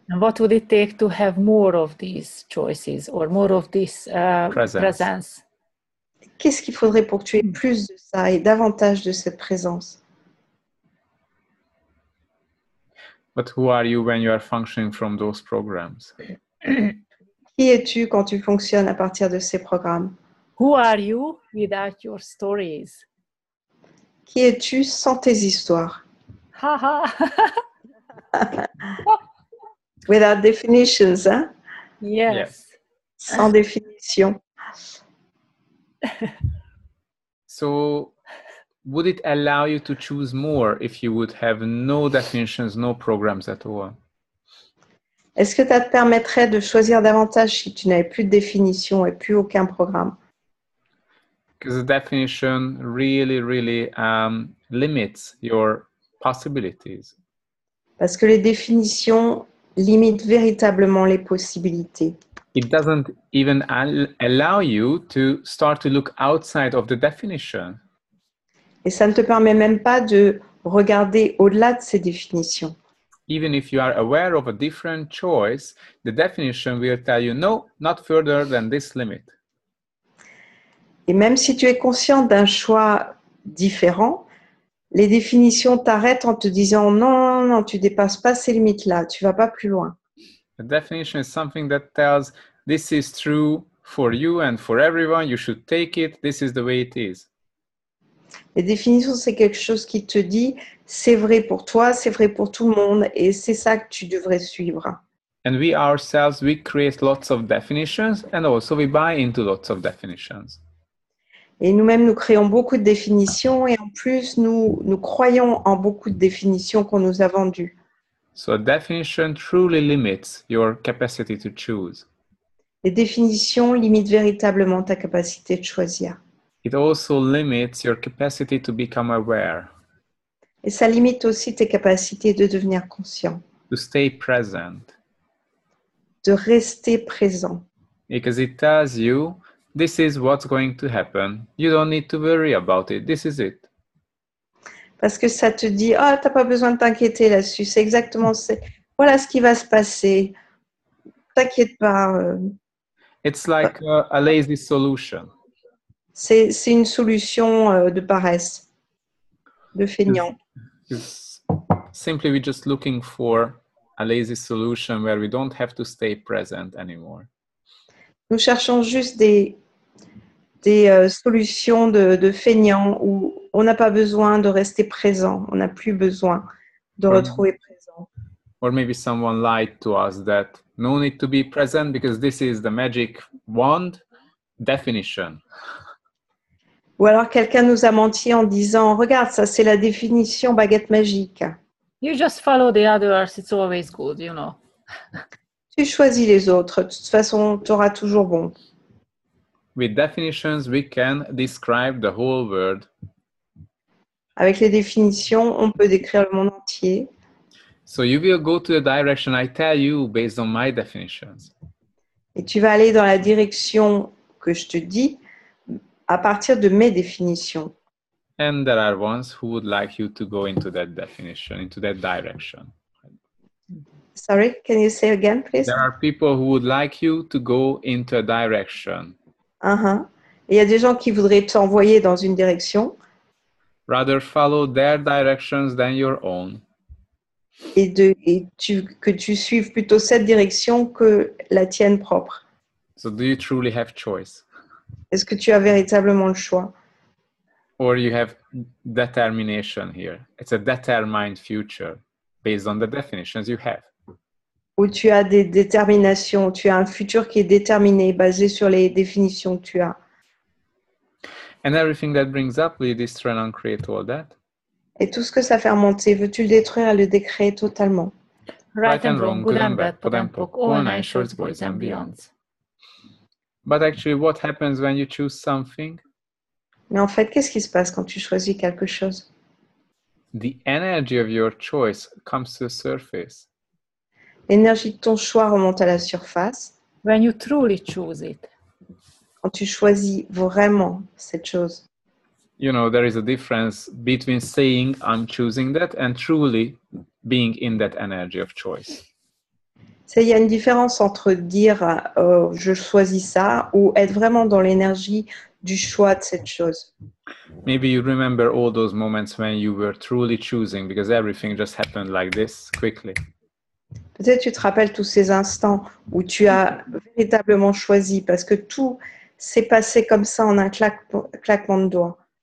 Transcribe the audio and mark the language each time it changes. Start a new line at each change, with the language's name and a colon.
English: And what would it take to have more of these choices or more of this presence?
French: Qu'est-ce qu'il faudrait pour que tu aies plus de ça et davantage de cette présence?
English: But who are you when you are functioning from those programs?
French: Qui es-tu quand tu fonctionnes à partir de ces programmes?
English: Who are you without your stories?
French: Qui es-tu sans tes histoires? Ha ha.
English: Without definitions, hein? Yes.
French: Sans définition.
English: So would it allow you to choose more if you would have no definitions, no programs at all?
French: Est-ce que ça te permettrait de choisir davantage si tu n'avais plus de définition et plus aucun programme?
English: Because the definition really limits your possibilities.
French: Parce que les définitions limitent véritablement les possibilités.
English: It doesn't even allow you to start to look outside of the definition.
French: Et ça ne te permet même pas de regarder au-delà de ces définitions.
English: Even if you are aware of a different choice, the definition will tell you, no, not further than this limit.
French: Et même si tu es conscient d'un choix différent, les définitions t'arrêtent en te disant non, non, non, tu dépasses pas ces limites-là, tu vas pas plus loin.
English: The definition is something that tells this is true for you and for everyone, you should take it, this is the way it is.
French: Les définitions, c'est quelque chose qui te dit c'est vrai pour toi, c'est vrai pour tout le monde et c'est ça que tu devrais suivre.
English: And we ourselves, we create lots of definitions and also we buy into lots of definitions.
French: Et nous-mêmes, nous créons beaucoup de définitions et en plus, nous croyons en beaucoup de définitions qu'on nous a vendues.
English: So a definition truly limits your capacity to choose.
French: Les définitions limitent véritablement ta capacité de choisir.
English: It also limits your capacity to become aware,
French: Et ça limite aussi tes capacités de devenir conscient,
English: to stay present,
French: de rester présent.
English: because it tells you this is what's going to happen. You don't need to worry about it. This is it.
French: Parce que ça te dit, ah, t'as pas besoin de t'inquiéter là-dessus. C'est exactement ça. Voilà ce qui va se passer. T'inquiète pas.
English: It's like a lazy solution.
French: C'est une solution de paresse, de feignant.
English: Simply, we're just looking for a lazy solution where we don't have to stay present anymore.
French: Nous cherchons juste des solutions de feignants où on n'a pas besoin de rester présent, on n'a plus besoin de retrouver présent.
English: Or maybe someone lied to us that no need to be present because this is the magic wand definition.
French: Ou alors quelqu'un nous a menti en disant, regarde, ça c'est la définition baguette magique.
English: You just follow the others, it's always good, you know.
French: Tu choisis les autres, de toute façon, tu auras toujours bon.
English: With definitions, we can describe the whole world.
French: Avec les définitions, on peut décrire le monde entier.
English: So you will go to the direction I tell you based on my definitions.
French: Et tu vas aller dans la direction que je te dis à partir de mes définitions.
English: And there are ones who would like you to go into that definition, into that direction. Sorry, can you say again, please? There are people who would like you to go into a direction.
French: Et il y a des gens qui voudraient t'envoyer dans une direction.
English: Rather follow their directions than your own.
French: Que tu suives plutôt cette direction que la tienne propre.
English: So do you truly have choice?
French: Est-ce que tu as véritablement le choix?
English: Or you have determination here. It's a determined future based on the definitions you have.
French: Ou tu as des déterminations, tu as un futur qui est déterminé, basé sur les définitions que tu as.
English: And everything that brings up, will you destroy and uncreate all that?
French: Et tout ce que ça fait remonter, veux-tu le détruire et le décréer totalement?
English: Right and wrong, good and bad, POD and POC, all nine shorts, boys and beyonds. But actually, what happens when you choose something?
French: Mais en fait, qu'est-ce qui se passe quand tu choisis quelque chose?
English: the energy of your choice comes to the surface.
French: L'énergie de ton choix remonte à la surface
English: when you truly choose it.
French: quand tu choisis vraiment cette chose.
English: You know, there is a difference between saying I'm choosing that and truly being in that energy of choice.
French: Il y a une différence entre dire je choisis ça ou être vraiment dans l'énergie du choix de cette chose.
English: Maybe you remember all those moments when you were truly choosing because everything just happened like this quickly.
French: Peut-être tu te rappelles tous ces instants où tu as véritablement choisi parce que tout s'est passé comme ça en un claquement de doigts.